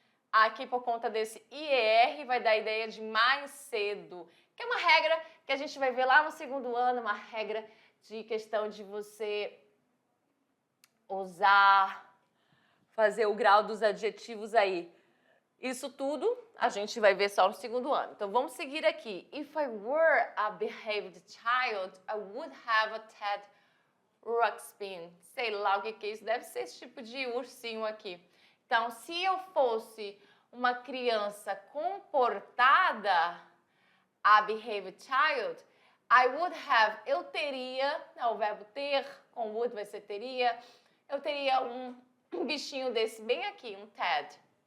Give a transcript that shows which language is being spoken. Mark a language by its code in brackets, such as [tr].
[pt] aqui por conta desse IER, vai dar a ideia de mais cedo, que é uma regra que a gente vai ver lá no segundo ano, uma regra de questão de você usar, fazer o grau dos adjetivos aí. Isso tudo a gente vai ver só no segundo ano. Então, vamos seguir aqui. [en] If I were a behaved child, I would have a Ted Ruxpin. [pt] Sei lá o que é isso. Deve ser esse tipo de ursinho aqui. Então, se eu fosse uma criança comportada, [en] a behaved child, I would have, [pt] eu teria, o verbo ter, com would vai ser teria, eu teria um bichinho desse bem aqui, um Ted.